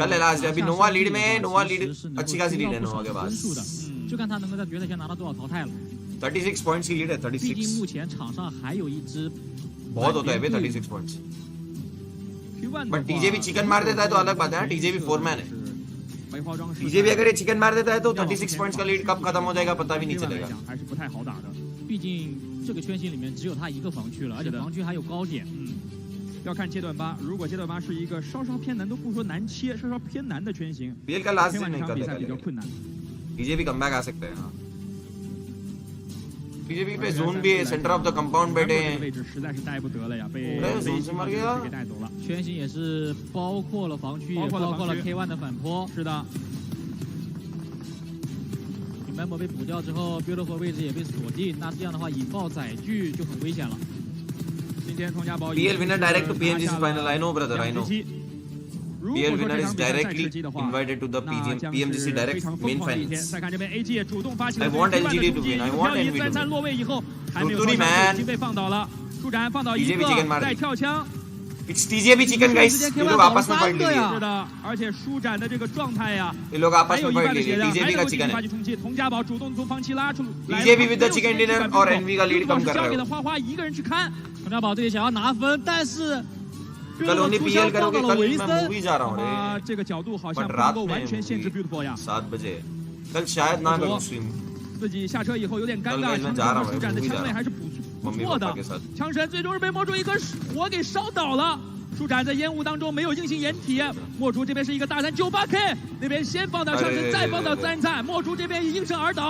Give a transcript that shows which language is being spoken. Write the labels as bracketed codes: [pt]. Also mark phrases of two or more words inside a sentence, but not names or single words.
[hi] कल लास्ट अभी नोवा लीड में नोवा लीड अच्छी खासी लीड है नोवा के पास [zh] 就看他能够在决赛圈拿到多少淘汰了。 [hi] 36 points की लीड है 36。 [zh] 毕竟目前场上还有一支 [hi] बहुत होता है बे 36 points। बट टीजे भी चिकन मार देता है तो अलग बात है ना, टीजे भी 4 मैन है। टीजे भी अगर ये चिकन मार देता है तो 36 points का लीड कब खत्म हो जाएगा पता भी नहीं चलेगा। [zh] 还是不太好打的。毕竟这个圈型里面只有他一个防区了，而且防区还有高点。要看阶段8，如果阶段8是一个稍稍偏难，都不说难切，稍稍偏难的圈型， [hi] BL का लास्ट [zh] 这场比赛比较困难。 [hi] टीजे भी कमबैक आ सकते हैं। हाँ टीजे भी पे जोन भी है, [en] center of the compound [hi] बैठे हैं। [zh] 位置实在是待不得了呀，被 [hi] जोन से मार गया [zh] 给带走了。圈型也是包括了防区，也包括了 K1 的反坡。是的。 Remember 被补掉之后 ，Beautiful 位置也被锁定，那这样的话引爆载具就很危险了。 [en] PL winner direct to PMGC final. I know, brother. I know. PL winner is directly invited to the PMGC direct main finals. I want LGD to win. I want NV to win. [hi] Tuturi man. TJ भी chicken मार दी. [en] It's TJ भी chicken guys. [hi] ये लोग आपस में फाइट ले रहे हैं. [zh] 而且舒展的这个状态呀， [hi] ये लोग आपस में फाइट ले रहे हैं. TJ भी का chicken है. [zh] 佟家宝主动从防区拉出来 [hi] TJ भी [en] with the chicken dinner [hi] और NV का lead कम कर रहे [zh] 交给 [hi] हो. [zh] 了花花一个人去看。佟家宝这里想要拿分，但是 [hi] कल उन्हें PL करोगे कल मैं मूवी जा रहा हूँ रे. [zh] 这个角度好像不能够完全限制 Beautiful 呀。 [hi] 7 बजे. कल शायद ना करूँ stream. [zh] 自己下车以后有点尴尬，枪神舒展的枪位还是不错的。枪神最终是被魔主一颗火给烧倒了。舒展在烟雾当中没有硬性掩体，魔主这边是一个大3 98K， 那边先放倒枪神，再放倒自然菜，魔主这边应声而倒。